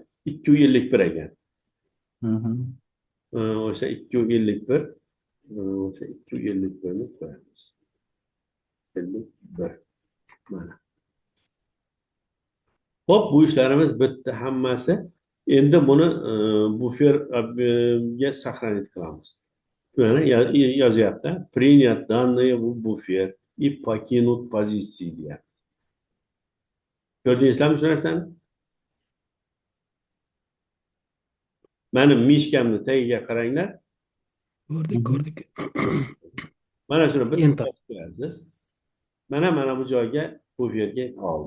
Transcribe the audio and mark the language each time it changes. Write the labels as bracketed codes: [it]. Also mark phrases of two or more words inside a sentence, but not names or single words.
[uz] 2,51 ekan. O'sha 2,51, o'sha 2,51 ni qo'yamiz. 51. Mana. Hop, bu ishlarimiz bitta hammasi. Endi buni buferga сохранить qilamiz. Mana yozyapti. [ru] Принят данные в буфер и покинут позиции deyapti. [uz] Ko'rdingizlarmi shu narsani? Mening mishkamni tagiga qaranglar. Ko'rdik. Mana shuni bitta Enter. qo'yasiz. Mana bu joyga buferga oldi.